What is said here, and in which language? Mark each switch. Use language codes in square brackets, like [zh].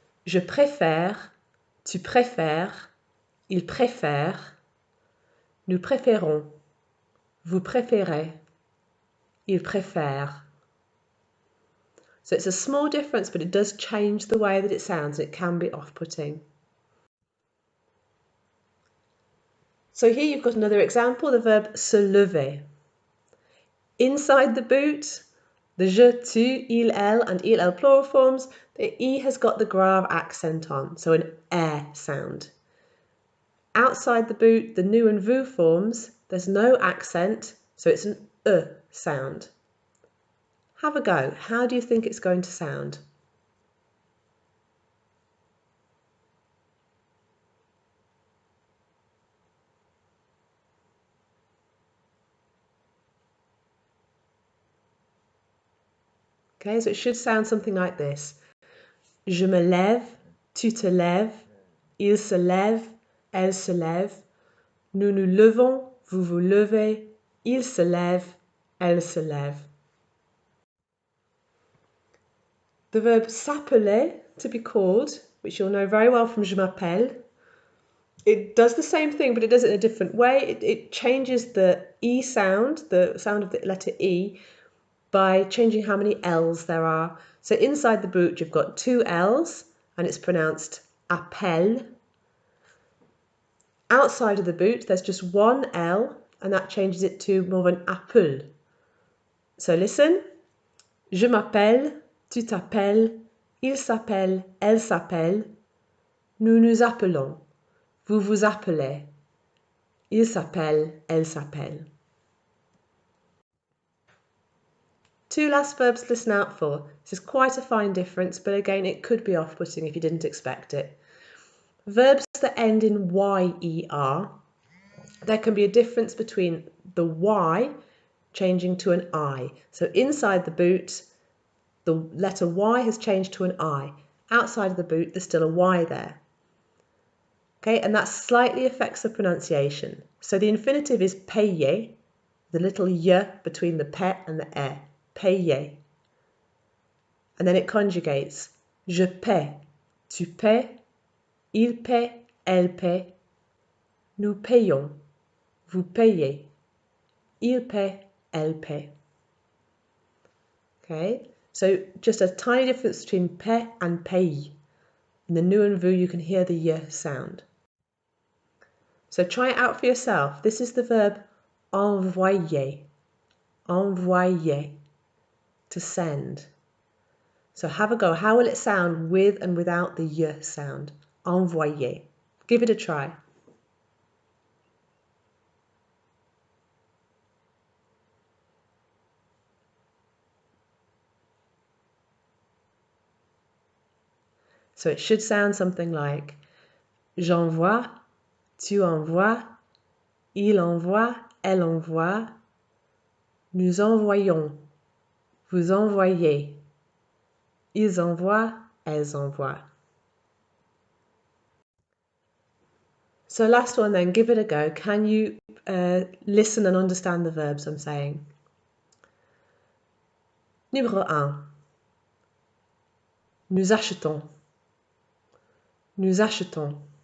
[fr] Je préfère, tu préfères, il préfère, nous préférons, vous préférez, il préfère. [en] So it's a small difference, but it does change the way that it sounds. It can be off-putting. So here you've got another example, the verb se lever. Inside the boot, the je, tu, il, elle, and il, elle plural forms, the E has got the grave accent on, so an air sound. Outside the boot, the nous and vous forms, there's no accent, so it's an sound. Have a go. How do you think it's going to sound? Okay, so it should sound something like this. [fr] Je me lève, tu te lèves, il se lève, elle se lève, nous nous levons, vous vous levez, il se lève, elle se lève. [en] The verb s'appeler, to be called, which you'll know very well from [fr] je m'appelle, [en] it does the same thing, but it does it in a different way. It changes the E sound, the sound of the letter E, by changing how many L's there are. So inside the boot, you've got two L's, and it's pronounced appel. Outside of the boot, there's just one L, and that changes it to more of an appel. So listen. [fr] Je m'appelle, tu t'appelles, il s'appelle, elle s'appelle, nous nous appelons, vous vous appelez, il s'appelle, elle s'appelle. [en] Two last verbs to listen out for. This is quite a fine difference, but again, it could be off-putting if you didn't expect it. Verbs that end in YER, there can be a difference between the Y changing to an I. So inside the boot, the letter Y has changed to an I. Outside of the boot, there's still a Y there. Okay, and that slightly affects the pronunciation. So the infinitive is payer, the little y between the pe and the e, payer. and then it conjugates. [fr] Je paie, tu paies, il paie, elle paie, nous payons, vous payez, il paie, elle paie. [en] Okay, so just a tiny difference between paie and paye. In the nu and vu, you can hear the y sound. So try it out for yourself. This is the verb envoyer. Envoyer, to send. So have a go. How will it sound with and without the y sound? Envoyer. Give it a try. So it should sound something like [fr] j'envoie, tu envoies, il envoie, elle envoie, nous envoyons, vous envoyez, ils envoient, elles envoient. [en] So last one then, give it a go. Can you listen and understand the verbs I'm saying? [fr] Numéro 1. Nous achetons. Nous achetons.